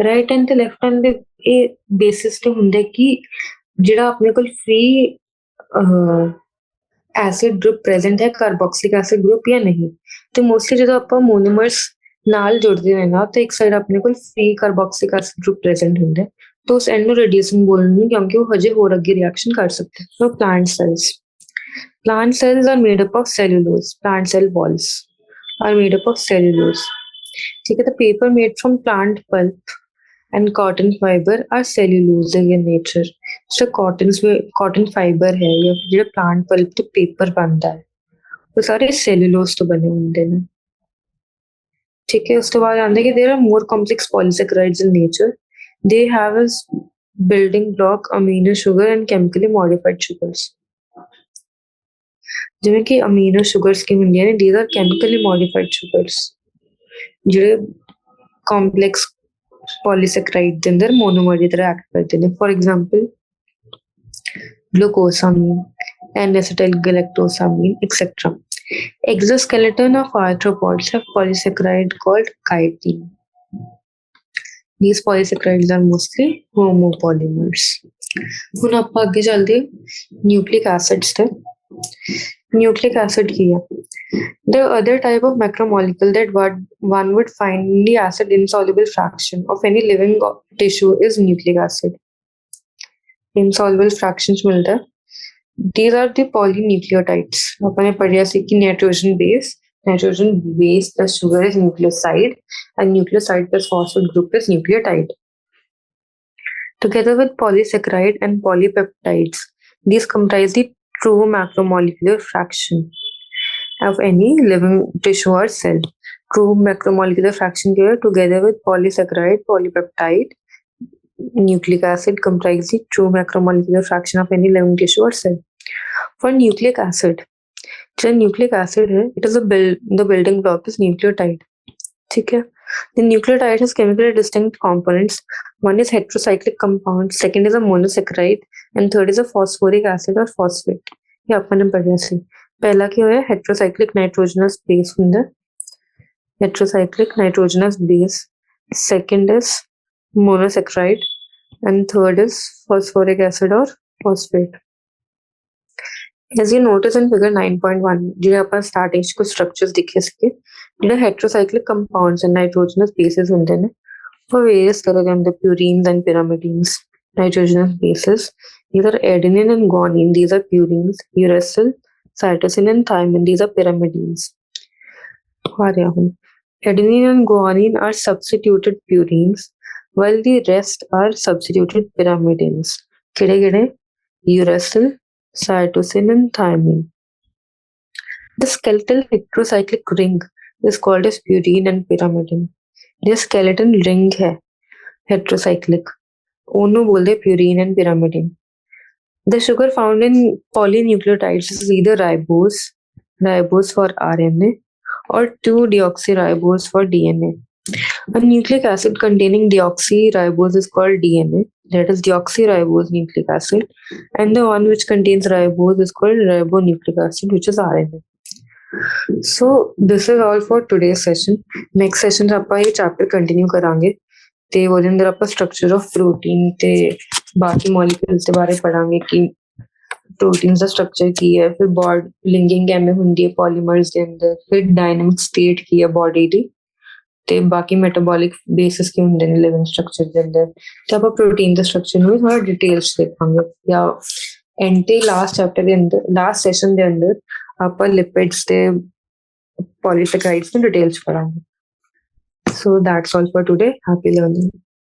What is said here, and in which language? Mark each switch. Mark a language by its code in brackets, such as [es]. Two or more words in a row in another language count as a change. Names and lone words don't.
[en] right end [pa] ਤੇ [en] left end [pa] ਦੇ ਇਹ ਬੇਸਿਸ ਤੇ ਹੁੰਦਾ ਕਿ ਜਿਹੜਾ ਆਪਣੇ ਕੋਲ [en] free acid group present [pa] ਹੈ [en] carboxylic acid group [pa] ਜਾਂ ਨਹੀਂ। ਤੇ ਮੋਸਟਲੀ ਜਦੋਂ ਆਪਾਂ ਮੋਨੋਮਰਸ ਨਾਲ ਜੁੜਦੇ ਹੋਏ ਨਾ ਤਾਂ ਇੱਕ ਸਾਈਡ ਆਪਣੇ ਕੋਲ [en] free carboxylic acid group present [pa] ਹੁੰਦਾ [hi] तो उस एंड में रिड्यूसिंग बोलेंगे क्योंकि वो हजे और आगे रिएक्शन कर सकते हैं। [en] तो प्लांट cells are made up of cellulose. Plant cell walls are made up of cellulose. [hi] ठीक है, [en] the paper made from plant pulp and cotton fiber are cellulosic in nature. [hi] जो [en] cotton fiber [hi] है या जो [en] plant pulp [hi] तो paper बनता है वो सारे cellulose तो बने होंगे ना। ठीक है, उसके बाद आते हैं कि [en] there are more complex polysaccharides in nature. They have a building block amino sugar and chemically modified sugars. [pa] ਜਿਵੇਂ ਕਿ [en] amino sugars [pa] ਕੀ ਹੁੰਦੀਆਂ ਨੇ [en] these are chemically modified sugars [pa] ਜਿਹੜੇ [en] complex polysaccharide [pa] ਦੇ ਅੰਦਰ monomer ਦੀ ਤਰ੍ਹਾਂ ਐਕਟ ਕਰਦੇ ਨੇ। [en] For example glucosamine, N-acetylgalactosamine, etc. Exoskeleton of arthropods have polysaccharide called chitin. These polysaccharides are mostly homopolymers. [pa] ਹੁਣ ਆਪਾਂ ਅੱਗੇ ਚੱਲਦੇ [en] nucleic acids [pa] ਤੇ। [en] nucleic acid [pa] ਕੀ ਹੈ? [en] The other type of macromolecule that one would find in the acid insoluble fraction of any living tissue is nucleic acid. Insoluble fractions ਮਿਲਦਾ। These are the polynucleotides. [pa] ਆਪਾਂ ਨੇ ਪੜ੍ਹਿਆ ਸੀ ਕਿ [en] nitrogen base plus sugar is nucleoside and nucleoside plus phosphate group is nucleotide. Together with polysaccharide and polypeptides, these comprise the true macromolecular fraction of any living tissue or cell. True macromolecular fraction here together with polysaccharide, polypeptide, nucleic acid comprise the true macromolecular fraction of any living tissue or cell. For nucleic acid, जो nucleic acid है it is the building block is nucleotide. [hi] ठीक है, [en] the nucleotide has chemically distinct components. One is heterocyclic compound, second is a monosaccharide and third is a phosphoric acid or phosphate. [pa] ਇਹ ਆਪਾਂ ਨੇ ਪੜ੍ਹਿਆ ਸੀ। ਪਹਿਲਾ ਕੀ ਹੋਇਆ [en] heterocyclic nitrogenous base हुंदा, heterocyclic nitrogenous base, second is monosaccharide and third is phosphoric acid or phosphate. As you notice in figure 9.1 [pa] ਜਿਹੜੇ ਆਪਾਂ ਸਟਾਰਟਿੰਗ ਚ ਕੁਝ ਸਟਰਕਚਰਸ ਦਿਖੇ ਸੀਗੇ ਜਿਹੜੇ [en] heterocyclic compounds and nitrogenous bases [pa] ਹੁੰਦੇ ਨੇ ਉਹ various ਤਰ੍ਹਾਂ ਦੇ ਹੁੰਦੇ [en] purines and pyrimidines. Nitrogenous bases these are adenine and guanine, these are purines, uracil, cytosine and thymine, these are pyrimidines. [hi] आ रहा हूँ [en] adenine and guanine are substituted purines while the rest are substituted pyrimidines. किहड़े uracil, cytosine and thymine. The skeletal heterocyclic ring is called as purine and pyrimidine. The skeleton ring है heterocyclic, [pa] ਉਹਨੂੰ ਬੋਲਦੇ [en] purine and pyrimidine. The sugar found in polynucleotides is either ribose for RNA or 2-deoxyribose for DNA. A nucleic acid containing deoxyribose is called DNA that is deoxyribose nucleic acid, and the one which contains ribose is called ribonucleic acid, which is RNA. So this is all for today's session. Next session [pa] ਆਪਾਂ ਇਹ chapter continue ਕਰਾਂਗੇ ਤੇ ਉਹਦੇ ਅੰਦਰ ਆਪਾਂ [en] structure of protein [pa] ਤੇ ਬਾਕੀ molecules ਦੇ ਬਾਰੇ ਪੜਾਂਗੇ ਕਿ proteins ਦਾ structure ਕੀ ਹੈ, ਫਿਰ [en] bond linking [pa] ਕਿਵੇਂ ਹੁੰਦੀ ਹੈ polymers ਦੇ ਅੰਦਰ, ਫਿਰ [en] dynamic state [pa] ਕੀ ਹੈ body ਦੀ ਤੇ ਬਾਕੀ [en] metabolic bases [pa] ਕੀ ਹੁੰਦੇ ਨੇ [en] living structure [pa] ਦੇ ਅੰਦਰ, ਤੇ ਆਪਾਂ protein ਦੇ structure ਨੂੰ ਵੀ ਥੋੜਾ details ਦੇਖਾਂਗੇ ਜਾਂ end ਤੇ [en] last chapter [pa] ਦੇ ਅੰਦਰ [en] last session [pa] ਦੇ ਅੰਦਰ ਆਪਾਂ lipids ਤੇ polysaccharides ਨੂੰ details ਪੜਾਂਗੇ. [en] So that's all for today. Happy learning.